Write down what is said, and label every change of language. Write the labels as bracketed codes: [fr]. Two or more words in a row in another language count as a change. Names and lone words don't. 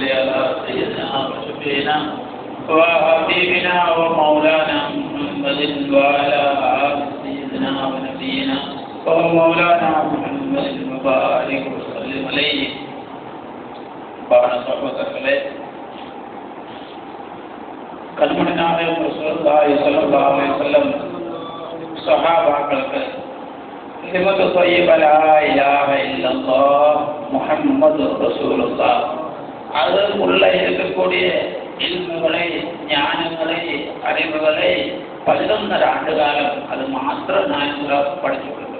[ar] على سيدنا وشفينا وحبيبنا ومولانا محمد وعلى آل سيدنا ونبينا ومولانا محمد وبارك وسلم عليه. [ta] சகோதரர்களே, கண்மணி நாயகம் [ar] رسول الله صلى الله عليه وسلم [ta] சஹாபாக்களுக்கு [ar] كلمة طيبة لا إله إلا الله محمد رسول الله [ta] அதுக்குள்ள இருக்கக்கூடிய இல்முகளை, ஞானங்களை, அறிவுகளை 11 ஆண்டு காலம் அது மாத்திரம் நாயகராக படிச்சு கொடுத்தது.